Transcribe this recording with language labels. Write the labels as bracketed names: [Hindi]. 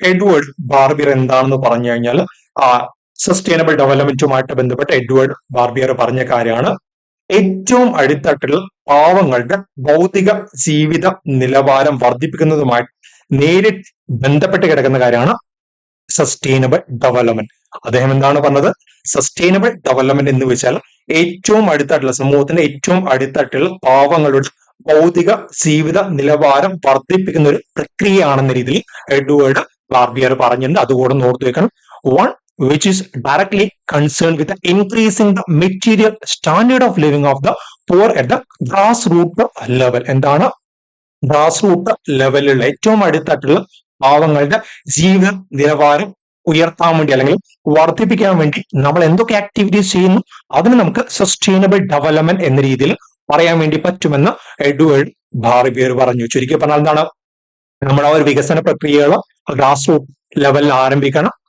[Malayalam] Edward ബാർബിയർ എന്താണെന്ന് പറഞ്ഞു കഴിഞ്ഞാൽ സസ്റ്റൈനബിൾ ഡെവലപ്മെന്റുമായിട്ട് ബന്ധപ്പെട്ട് എഡ്വേർഡ് ബാർബിയർ പറഞ്ഞ കാര്യമാണ്, ഏറ്റവും അടിത്തട്ടിലുള്ള പാവങ്ങളുടെ ഭൗതിക ജീവിത നിലവാരം വർദ്ധിപ്പിക്കുന്നതുമായിട്ട് നേരിട്ട് ബന്ധപ്പെട്ട് കിടക്കുന്ന കാര്യമാണ് സസ്റ്റൈനബിൾ ഡെവലപ്മെന്റ്. അദ്ദേഹം എന്താണ് പറഞ്ഞത്, സസ്റ്റൈനബിൾ ഡെവലപ്മെന്റ് എന്ന് വെച്ചാൽ ഏറ്റവും അടിത്തട്ടിലുള്ള സമൂഹത്തിന്റെ ഏറ്റവും അടിത്തട്ടിലുള്ള പാവങ്ങളുടെ ഭൗതിക ജീവിത നിലവാരം വർദ്ധിപ്പിക്കുന്ന ഒരു പ്രക്രിയയാണെന്ന രീതിയിൽ എഡ്വേർഡ് ബാർബിയർ പറഞ്ഞിട്ടുണ്ട്. അതുകൂടെ ഓർത്തു വെക്കണം. [English] One which is directly concerned with the increasing the material standard of living of the poor at the grassroots level. [Malayalam] എന്താണ് ഗ്രാസ് റൂട്ട് ലെവലിലുള്ള ഏറ്റവും അടിത്തട്ടിലുള്ള പാവങ്ങളുടെ ജീവിത നിലവാരം ഉയർത്താൻ വേണ്ടി അല്ലെങ്കിൽ വർദ്ധിപ്പിക്കാൻ വേണ്ടി നമ്മൾ എന്തൊക്കെ ആക്ടിവിറ്റീസ് ചെയ്യുന്നു അതിന് നമുക്ക് സസ്റ്റൈനബിൾ ഡെവലപ്മെന്റ് എന്ന രീതിയിൽ പറയാൻ വേണ്ടി പറ്റുമെന്ന് എഡ്വേർഡ് ബാർബിയർ പറഞ്ഞു. ചുരുക്കി പറഞ്ഞാൽ എന്താണ്, നമ്മുടെ ആ ഒരു വികസന പ്രക്രിയകൾ ഗ്രാസ് റൂട്ട് ലെവലിൽ ആരംഭിക്കണം.